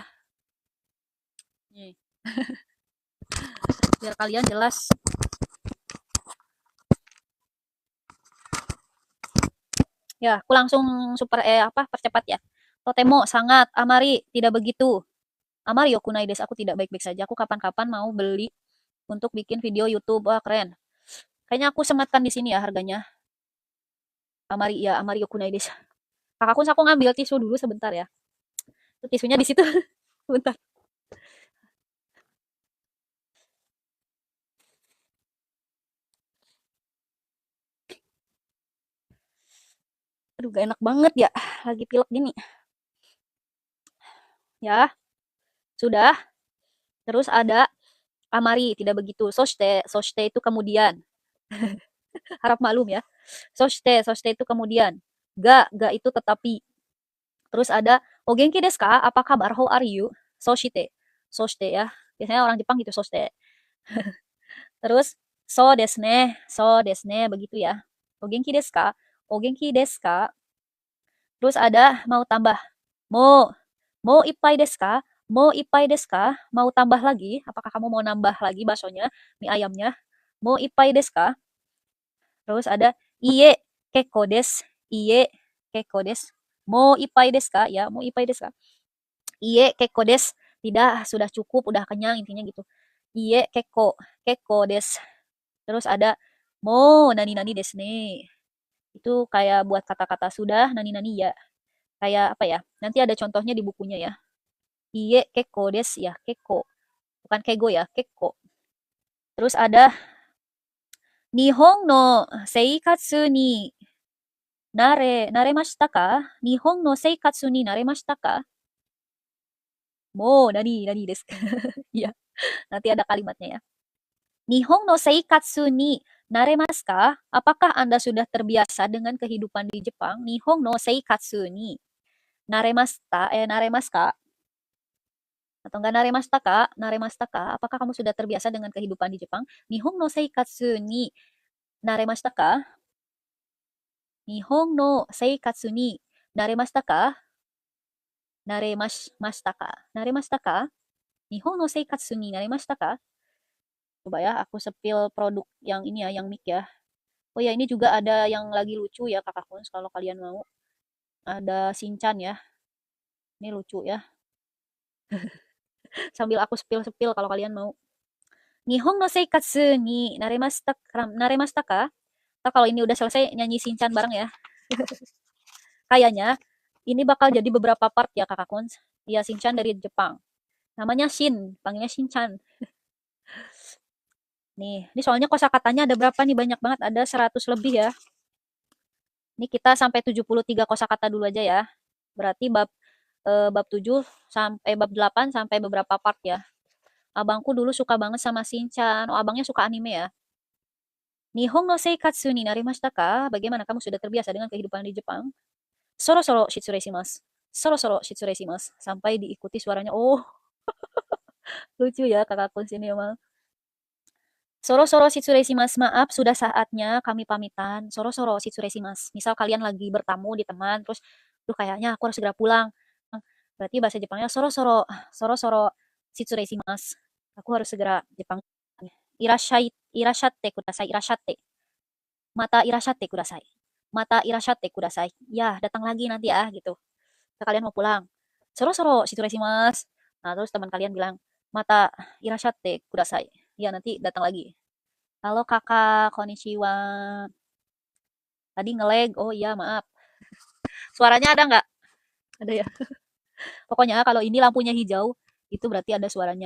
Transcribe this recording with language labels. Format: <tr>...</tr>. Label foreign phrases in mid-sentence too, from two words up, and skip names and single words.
<id>Nih. Biar kalian jelas. Ya, aku langsung super percepat ya. Totemo sangat, amari tidak begitu.</id> <ja>あまり良くないです,</ja> <id>aku tidak baik-baik saja. Aku kapan-kapan mau beli untuk bikin video YouTube. Wah, keren. Kayaknya aku sematkan di sini ya harganya. Amari ya,</id> <ja>あまり良くないです.</ja> <id>Kakakku aku ngambil tisu dulu sebentar ya. Tisunya di situ. Sebentar. Aduh, gak enak banget ya. Lagi pilek gini. Ya, sudah. Terus ada amari, tidak begitu.</id> <ja>そして、そして</ja> <id>itu kemudian. Harap maklum ya. Soshite itu kemudian. Ga itu tetapi. Terus ada</id> <ja>お元気ですか?</ja> <id>Apa kabar?</id> <en>How are you?</en> <ja>Soshite ya.</ja> <id>Biasanya orang Jepang gitu soshite. Terus</id> <ja>そうですね</ja> <id>begitu ya.</id> <ja>お元気ですか? お元気ですか?</ja> <id>Terus ada mau tambah.</id> <ja>もう もう一杯ですか？もう一杯ですか?</ja> <id>Mau tambah lagi? Apakah kamu mau nambah lagi baksonya, mie ayamnya?</id> <ja>もう一杯ですか?</ja> <id>Terus ada</id> <ja>いいえ結構です. いいえ結構です. もう一杯ですか?</ja> <id>Ya,</id> <ja>もう一杯ですか？いいえ結構です.</ja> <id>Tidak, sudah cukup, udah kenyang intinya gitu.</id> <ja>いいえ結構です.</ja> <id>Terus ada</id> <ja>もう何々ですね.</ja> <id>Itu kayak buat kata-kata sudah</id> <ja>何々</ja> <id>ya. Kayak apa ya? Nanti ada contohnya di bukunya ya.</id> <ja>いいえ結構です</ja> <id>ya, kekko. Bukan kego ya, kekko. Terus ada</id> <ja>日本の生活に慣れましたか? 日本の生活に慣れましたか? もう何です.</ja> <id>Ya, nanti ada kalimatnya ya.</id> <ja>日本の生活に慣れますか?</ja> <id>Apakah Anda sudah terbiasa dengan kehidupan di Jepang?</id> <ja>日本の生活に慣れますか?</ja> <id>Atau enggak</id> <ja>慣れましたか?</ja> <id>Apakah kamu sudah terbiasa dengan kehidupan di Jepang?</id> <ja>日本の生活に慣れましたか? 日本の生活に慣れましたか? 慣れましたか? 日本の生活に慣れましたか?</ja> <id>Coba ya, aku sepil produk yang ini ya, yang mic ya. Oh ya, ini juga ada yang lagi lucu ya, Kakak Kuns, kalau kalian mau. Ada Shinchan ya. Ini lucu ya. Sambil aku sepil-sepil kalau kalian mau.</id> <ja>日本の生活に慣れましたか?</ja> <id>Atau kalau ini udah selesai, nyanyi Shinchan bareng ya. Kayaknya ini bakal jadi beberapa part ya, Kakak Kuns. Ya, Shinchan dari Jepang. Namanya panggilnya Shinchan. Nih, ini soalnya kosakatanya ada berapa nih? Banyak banget, ada 100 lebih ya. Ini kita sampai 73 kosakata dulu aja ya. Berarti bab 7 sampai bab 8 sampai beberapa part ya. Abangku dulu suka banget sama Shinchan. Oh, abangnya suka anime ya.</id> <ja>日本の生活になりましたか?</ja> <id>Bagaimana kamu sudah terbiasa dengan kehidupan di Jepang?</id> <ja>そろそろ失礼します。そろそろ失礼します.</ja> <id>Sampai diikuti suaranya. Oh, lucu ya kakakku sini emang.</id> <ja>そろそろ失礼します.</ja> <id>Maaf, sudah saatnya kami pamitan.</id> <ja>そろそろ失礼します.</ja> <id>Misal kalian lagi bertamu di teman, terus, duh kayaknya aku harus segera pulang. Berarti bahasa Jepangnya</id> <ja>そろそろ失礼します.</ja> <id>Aku harus segera Jepang.</id> <ja>いらっしゃってください、いらっしゃって. いらっしゃってください。いらっしゃってください.</ja> <id>Ya, datang lagi nanti ya, gitu. Kalian mau pulang.</id> <ja>そろそろ失礼します.</ja> <id>Nah, terus teman kalian bilang,</id> <ja>いらっしゃってください.</ja> <id>Ya, nanti datang lagi. Halo kakak, konnichiwa. Tadi nge-lag, oh iya maaf. Suaranya ada nggak? Ada ya. Pokoknya kalau ini lampunya hijau, itu berarti ada suaranya.</id>